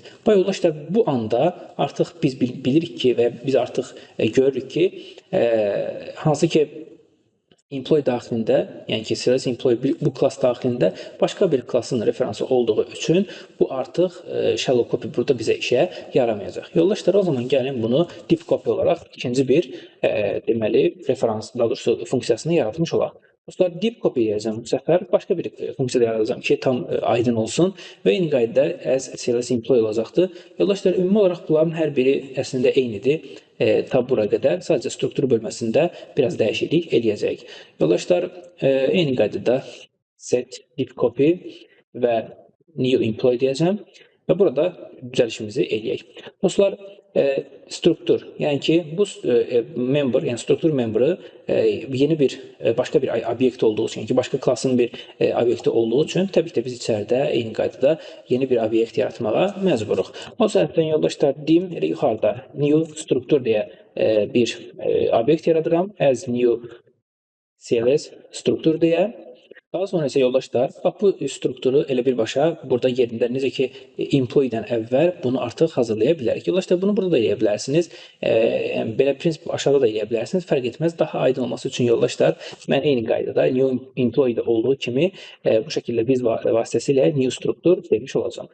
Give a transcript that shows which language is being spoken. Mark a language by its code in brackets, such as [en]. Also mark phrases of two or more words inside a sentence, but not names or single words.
[az] Bu yoldaşlar bu anda artıq biz bilirik ki və biz artıq görürük ki, hansı ki employee daxilində, yəni ki, [en] sales employee [az] bu klass daxilində başqa bir klassın referansı olduğu üçün bu artıq [en] shallow copy [az] burada bizə işə yaramayacaq. Yoldaşlar, o zaman gəlin bunu [en] deep copy [az] olaraq ikinci bir deməli referans, daha doğrusu funksiyasını yaratmış olaq. Dostlar, [en] deep copy [az] edəcəm bu səfər, başqa bir funksiya yaradacağım ki, tam aydın olsun və eyni qaydada [en] as sales employee [az] olacaqdır. Yoldaşlar, ümumi olaraq bunların hər biri əslində eynidir. Tab bura qədər sadəcə struktur bölməsində biraz dəyişiklik eləyəcək. Yoldaşlar, eyni qaydada [en] set deep copy [az] və [en] new employee [az] deyəcəm və burada düzəlişimizi eləyək. Dostlar, struktur, yəni ki, bu member, yəni struktur memberi yeni bir, başqa bir obyekt olduğu üçün, yəni ki, başqa klassın bir obyekti olduğu üçün, təbii ki, biz içəridə eyni qaydada yeni bir obyekt yaratmağa məcburuq. O səbəbdən yoldaşlar, dim yuxarıda new struktur deyə bir obyekt yaradıram, [en] as new CLS [az] struktur deyə. Daha sonra isə yoldaşlar, bax bu strukturu elə birbaşa burada yerində, necə ki, employee-dən əvvəl bunu artıq hazırlaya bilərik. Yoldaşlar, bunu burada da eləyə bilərsiniz. Belə prinsip aşağıda da eləyə bilərsiniz. Fərq etməz. Daha aydın olması üçün yoldaşlar, mən eyni qaydada [en] new employee- [az] də olduğu kimi bu şəkildə biz vasitəsilə new struktur demiş olacağım.